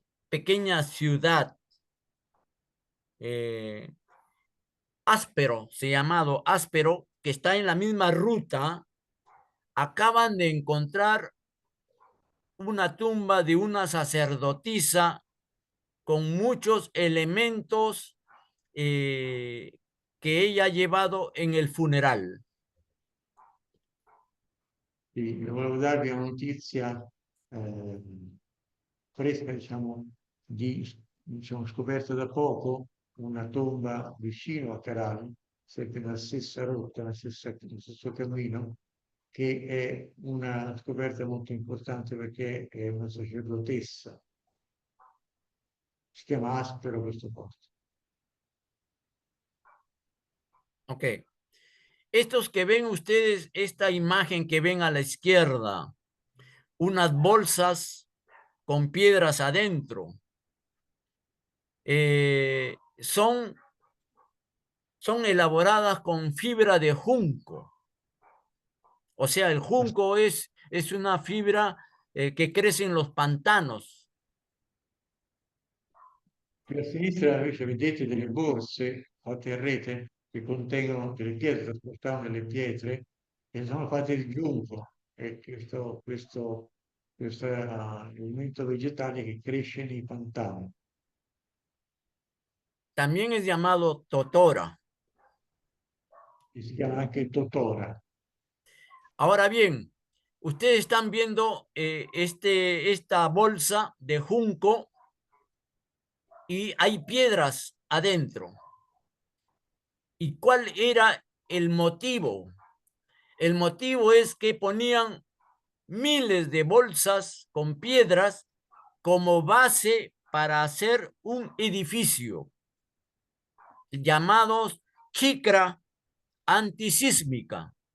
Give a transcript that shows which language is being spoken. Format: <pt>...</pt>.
<es>pequeña ciudad, eh, Áspero, se llamado Áspero, que está en la misma ruta, acaban de encontrar una tumba de una sacerdotisa con muchos elementos que ella ha llevado en el funeral.</es> <it>Quindi volevo darvi una notizia fresca, diciamo, diciamo, scoperta da poco, una tomba vicino a Carano, sempre nella stessa rotta, nello stesso cammino, che è una scoperta molto importante perché è una sacerdotessa. Si chiama Aspero questo posto. Ok.</it> <es>Estos que ven ustedes, esta imagen que ven a la izquierda, unas bolsas con piedras adentro, son elaboradas con fibra de junco. O sea, el junco es una fibra que crece en los pantanos.</es> <it>Qui a sinistra invece vedete delle borse fatte a rete che contengono delle pietre, trasportavano delle pietre e sono fatte di giunco. E questo è un elemento vegetale che cresce nei pantani.</it> <es>También es llamado totora.</es> <it>E si chiama anche totora.</it> <es>Ahora bien, ustedes están viendo esta bolsa de junco y hay piedras adentro. ¿Y cuál era el motivo? El motivo es que ponían miles de bolsas con piedras como base para hacer un edificio llamados chicra antisísmica.</es>